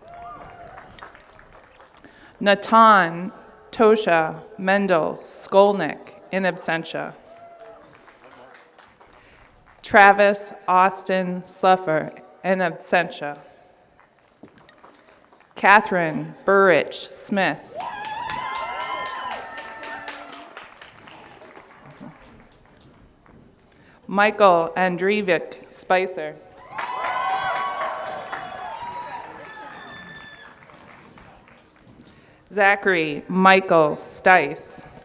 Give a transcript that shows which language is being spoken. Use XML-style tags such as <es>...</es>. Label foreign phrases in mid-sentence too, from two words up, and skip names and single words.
<en>Natan Tosha Mendel Skolnick in absentia. Travis Austin Sluffer in absentia. Catherine Burrich Smith. Michael Andreevich Spicer. Zachary Michael Stice.</en>